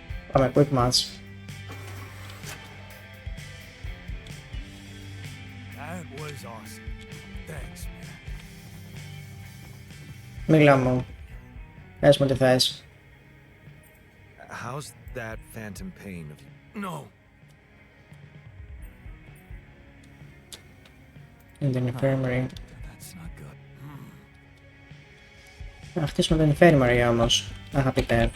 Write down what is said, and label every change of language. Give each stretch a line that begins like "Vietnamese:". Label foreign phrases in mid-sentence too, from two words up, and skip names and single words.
Greek: Πάμε,
English: quick match. That was awesome. Thanks, man.
Greek: Μίλα μου. Πες μου τι θες.
English: How's that phantom pain of you? No. In the infirmary. That's not good.
Greek: Να χτίσουμε το infirmary όμως, αγαπητέ.